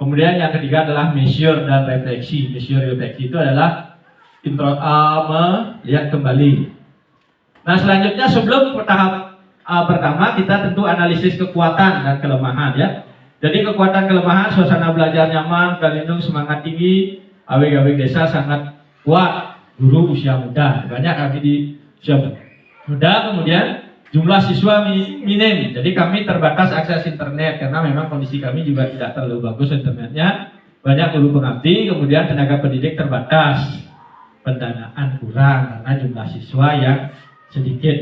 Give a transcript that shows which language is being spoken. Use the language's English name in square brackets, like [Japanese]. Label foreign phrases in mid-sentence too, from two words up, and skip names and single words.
[Indonesian] Kemudian yang ketiga adalah measure dan refleksi. Measure refleksi itu adalah melihat kembali. Nah, selanjutnya sebelum tahap pertama kita tentu analisis kekuatan dan kelemahan ya. Jadi kekuatan kelemahan, suasana belajar nyaman, pelindung, semangat tinggi, awik-awik desa sangat kuat, guru usia muda, banyak kami di usia muda. Kemudian jumlah siswa minim, jadi kami terbatas akses internet karena memang kondisi kami juga tidak terlalu bagus internetnya, banyak guru pengabdi, kemudian tenaga pendidik terbatas, pendanaan kurang karena jumlah siswa yang sedikit.